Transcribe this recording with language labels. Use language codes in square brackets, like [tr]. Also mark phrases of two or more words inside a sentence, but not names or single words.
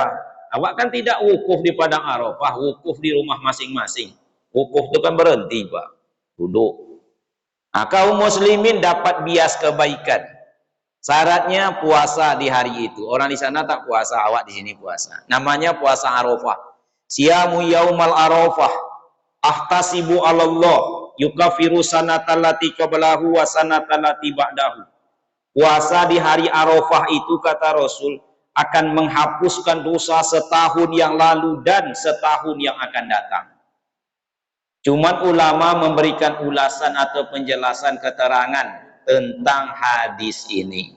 [id] Awak kan tidak wukuf di padang Arafah, wukuf di rumah masing-masing. Wukuf itu kan berhenti Pak, duduk. Kaum muslimin dapat bias kebaikan. Syaratnya puasa di hari itu. Orang di sana tak puasa, awak di sini puasa. Namanya puasa Arafah. [ar] صيام يوم عرفة. أحتسب على الله يكفر السنة التي قبله والسنة التي بعده. [id] Puasa di hari Arafah itu kata Rasul akan menghapuskan dosa setahun yang lalu dan setahun yang akan datang. Cuman ulama memberikan ulasan atau penjelasan keterangan tentang hadis ini.